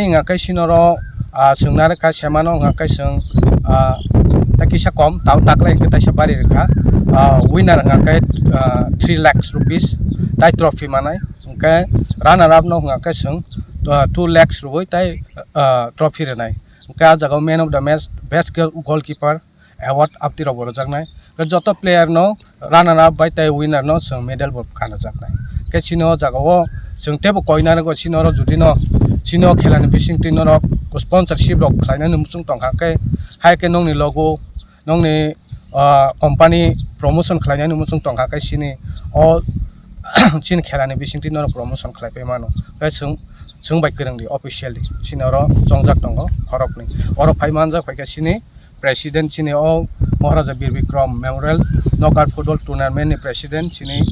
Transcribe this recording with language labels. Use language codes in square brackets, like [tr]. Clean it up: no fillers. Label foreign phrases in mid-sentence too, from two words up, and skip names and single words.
[trp] ngake sinoro sungnar ka semano ngake sung takisa kom tau taklai ke taisa bari rekha winner ngake 3 lakhs rupees tai trophy manai ngke [en] runner up [trp] no ngake sung 2 lakhs rubai tai trophy renai ngke jaga [en] man of the match best goalkeeper award [trp] apti ro borojaknai joto player no [en] runner up [trp] by tai winner no sung medal bo kana jaknai ke sino jaga o sung tebo koinana go sino ro judi no sino khelani bisingti no sponsorship rok khlainani musung tongkha ke hai ke nongni logo nongni [en] company promotion [trp] khlainani musung tongkha ke sini o sini khelani bisingti no promotion khlaipai mano ke sung bai krungdi officially sino ro jongjak tongo khorokni oro phaimanjak phaika sini president sini o Maharaja Bir Bikram Memorial Knockout Football Tournament ni president sini